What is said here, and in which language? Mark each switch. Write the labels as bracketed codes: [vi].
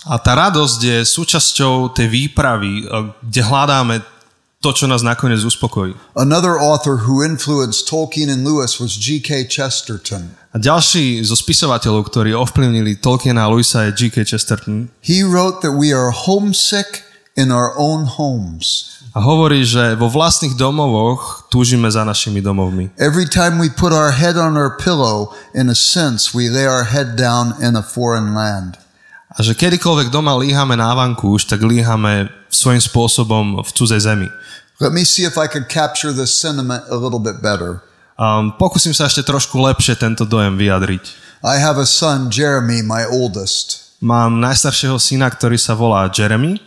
[sk] A tá radosť je súčasťou tej výpravy, kde hľadáme to, čo nás nakoniec uspokojí. [en] Another author who influenced Tolkien and Lewis was G.K. Chesterton. [sk] A ďalší zo spisovateľov, ktorí ovplyvnili Tolkiena a Lewisa, je G.K. Chesterton. [en] He wrote that we are homesick in our own homes. [sk] A hovorí, že vo vlastných domovoch túžime za našimi domovmi. [en] Every time we put our head on our pillow, in a sense, we lay our head down in a foreign land. [sk] A že kedykoľvek doma líhame na vankúš, tak líhame svojím spôsobom v cudzej zemi. [en] Let me see if I could capture this sentiment a little bit better. [sk] Pokúsim sa ešte trošku lepšie tento dojem vyjadriť. [en] I have a son, Jeremy, my oldest. [sk] Mám najstaršieho syna, ktorý sa volá Jeremy.